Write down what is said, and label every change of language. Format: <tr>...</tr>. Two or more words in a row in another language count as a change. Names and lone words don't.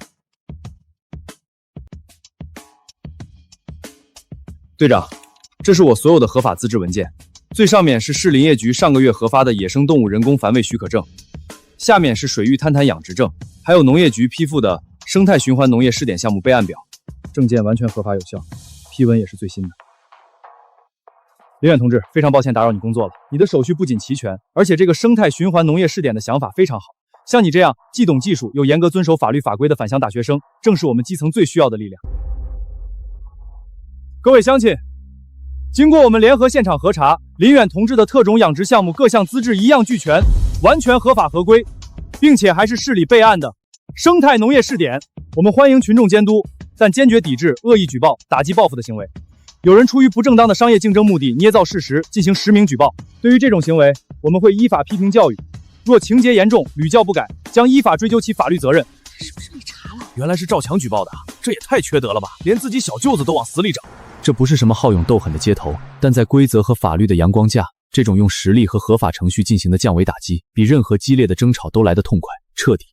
<zh>隊長，這是我所有的合法資質文件，最上面是市林業局上個月核發的野生動物人工繁育許可證，下面是水域灘灘養殖證，還有農業局批復的生態循環農業試點項目備案表，證件完全合法有效。批文也是最新的。林远同志，非常抱歉打扰你工作了。你的手续不仅齐全，而且这个生态循環农业试点的想法非常好。像你这样既懂技术又严格遵守法律法规的返乡大学生，正是我们基层最需要的力量。各位乡亲，经过我们联合现场核查，林远同志的特种养殖项目各项资质一样俱全，完全合法合规，并且还是市里备案的生态农业试点。我们欢迎群众监督，但坚决抵制恶意举报、打击报复的行为。有人出于不正当的商业竞争目的捏造事實，进行实名舉報。對於這種行為，我們會依法批評教育，若情節嚴重，屢教不改，將依法追究其法律責任。是不是被查了？原來是趙強舉報的，這也太缺德了吧！連自己小舅子都往死裡整。這不是什麼好勇鬥狠的街頭，但在規則和法律的陽光下，這種用實力和合法程序進行的降維打擊，比任何激烈的爭吵都來得痛快、徹底。</zh>